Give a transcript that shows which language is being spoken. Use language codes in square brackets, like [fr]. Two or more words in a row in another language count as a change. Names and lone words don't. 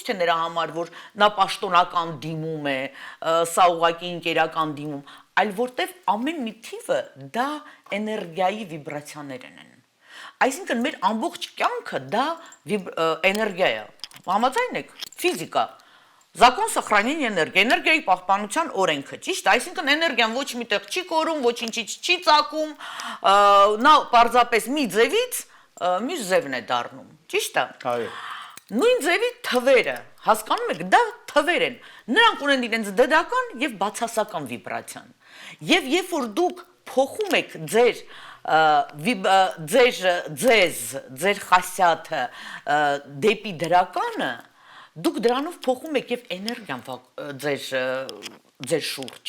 [hy] թե նրա համար, որ նա պաշտոնական դիմում է, սա ուղղակի ընկերական դիմում, այլ որտեվ ամեն մի թիվը դա էներգիայի վիբրացիաներ են։ Այսինքն մեր ամբողջ կյանքը դա էներգիա է։ Համաձայն եք, ֆիզիկա։ [ru] Закон сохранения энергии, [hy] էներգիայի պահպանության օրենքը, ճիշտ է, այսինքն էներգիան ոչ միտեղ չի կորում, ոչինչից չի ծակում, նա պարզապես մի ձևից մյուս ձևն է դառնում, ճիշտ է։ Այո։ Նույն ձևի թվերը, հասկանում եք, դա թվեր են։ Նրանք ունեն իրենց դդական եւ բացասական վիբրացիան։ Եվ երբ որ դուք փոխում եք ձեր խասյաթը դեպի դրականը, դուք դրանով փոխում եք եւ էներգիան ձեր շուրջ։